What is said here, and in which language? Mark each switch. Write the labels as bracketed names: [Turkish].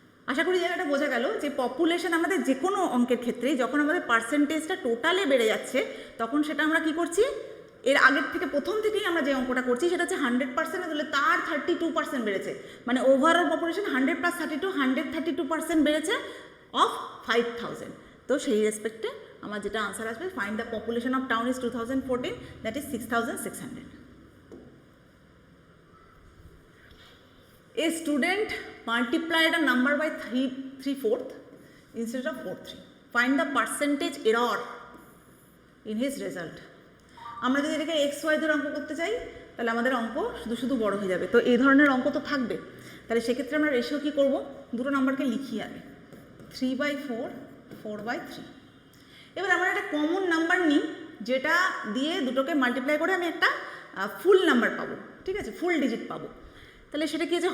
[Bangla] আশা করি জায়গাটা বোঝা গেল যে পপুলেশন আমাদের যে কোনো অঙ্কের ক্ষেত্রেই যখন আমাদের পার্সেন্টেজটা টোটালে বেড়ে যাচ্ছে, তখন সেটা আমরা কি করছি, এর আগের থেকে প্রথম থেকেই আমরা যে অঙ্কটা করছি সেটা হচ্ছে 100%, তাহলে তার 32% বেড়েছে, মানে ওভারঅল পপুলেশন 100 প্লাস 32, 132% বেড়েছে অফ 5000। তো সেই রেসপেক্টে আমার যেটা আনসার আসবে, [English] Find the population of town is 2014, that is 6600। A student multiplied a number by 3/4 instead of 4/3. Find the percentage error in his result. [Bangla] আমরা যদি এটাকে XY ধরে অঙ্ক করতে চাই, তাহলে আমাদের অঙ্ক শুধু বড় হয়ে যাবে। তো এই ধরনের অঙ্ক তো থাকবে। তাহলে সেক্ষেত্রে আমরা রেশিও কী করবো? দুটো নাম্বারকে লিখি আগে, 3/4, 4/3। এবার আমরা একটা কমন নাম্বার নিই, যেটা দিয়ে দুটোকে মাল্টিপ্লাই করে আমি একটা ফুল নাম্বার পাবো, ঠিক আছে, ফুল ডিজিট পাবো। তাহলে সেটা কি আছে?